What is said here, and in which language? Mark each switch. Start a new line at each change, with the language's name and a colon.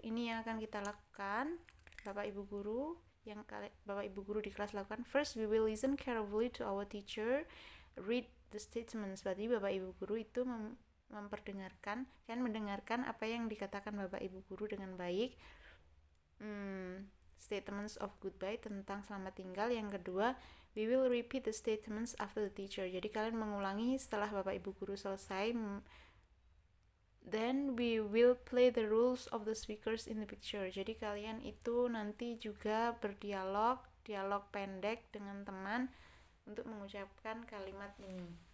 Indonesian: Ini yang akan kita lakukan, Bapak Ibu Guru, yang Bapak Ibu Guru di kelas lakukan.
English: First, we will listen carefully to our teacher, read the statements.
Indonesian: Berarti Bapak Ibu Guru itu memperdengarkan, kan mendengarkan apa yang dikatakan Bapak Ibu Guru dengan baik.
English: Statements of goodbye,
Indonesian: tentang selamat tinggal. Yang kedua,
English: we will repeat the statements after the teacher.
Indonesian: Jadi kalian mengulangi setelah Bapak Ibu Guru selesai.
English: Then we will play the rules of the speakers in the picture.
Indonesian: Jadi kalian itu nanti juga dialog pendek dengan teman untuk mengucapkan kalimat ini.